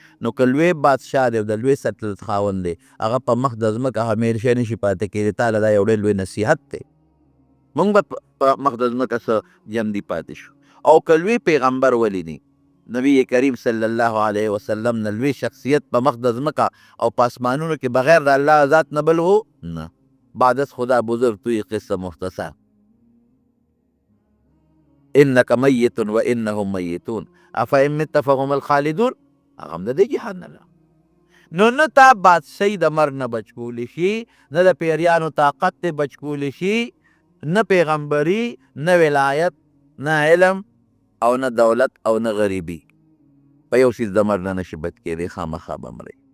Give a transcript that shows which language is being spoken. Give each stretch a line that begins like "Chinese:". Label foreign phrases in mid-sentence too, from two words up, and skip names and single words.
Pashto: نو که لوی بادشاه دی او د لوی سلطنت خاوند دی، هغه په مخ د ځمکه همیشه نشي پاتې کېدی. تا له دا یو ډېر لوی نصیحت دی، موږ به په مخ د ځمکه څه جمدي پاتې شو. او که لوی پیغمبر ولیدي، نبی کریم
Arabic: صلی الله علیه وسلم
Pashto: نه لوی شخصیت په مخ د ځمکه او په اسمانونو کې بغیر د الله ذات نه بل و نه.
Persian: بعد از خدا بزرگ توی قصه مختصر،
Arabic: انک میت و انهم میتون افئن مت فهم الخالدون.
Pashto: هغه هم د دې جهاد نه ده. نو نه تا بادشاهي د مرګ نه بچ کولی شي، نه د پیریانو طاقت ته بچ کولی شي، نه پیغمبري، نه ولایت، نه علم او نه دولت او نه غریبي. په یو څیز د مرګ نه نشي بچ کېدی، خامخا به مرئ.